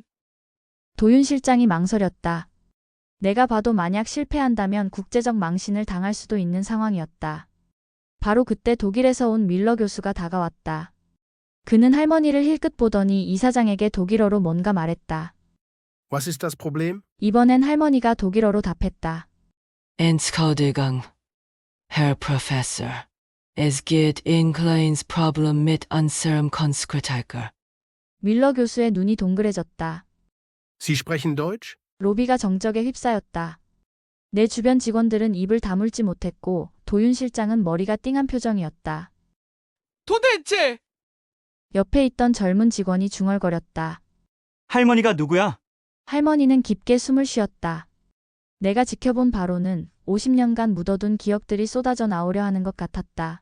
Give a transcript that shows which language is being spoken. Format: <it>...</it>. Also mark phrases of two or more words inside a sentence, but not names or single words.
<ko>도윤 실장이 망설였다. 내가 봐도 만약 실패한다면 국제적 망신을 당할 수도 있는 상황이었다. 바로 그때 독일에서 온 밀러 교수가 다가왔다. 그는 할머니를 힐끗 보더니 이사장에게 독일어로 뭔가 말했다.</ko> <de>Was ist das Problem?</de> <ko>이번엔 할머니가 독일어로 답했다.</ko> <de>Entschuldigung, Herr Professor. Es geht in kleines Problem mit unserem Konsekretär.</de> <ko>밀러 교수의 눈이 동그래졌다.</ko> <de>Sie sprechen Deutsch?</de> <ko>로비가 정적에 휩싸였다. 내 주변 직원들은 입을 다물지 못했고 도윤 실장은 머리가 띵한 표정이었다. 도대체 옆에 있던 젊은 직원이 중얼거렸다. 할머니가 누구야? 할머니는 깊게 숨을 쉬었다. 내가 지켜본 바로는 50년간 묻어둔 기억들이 쏟아져 나오려 하는 것 같았다.</ko>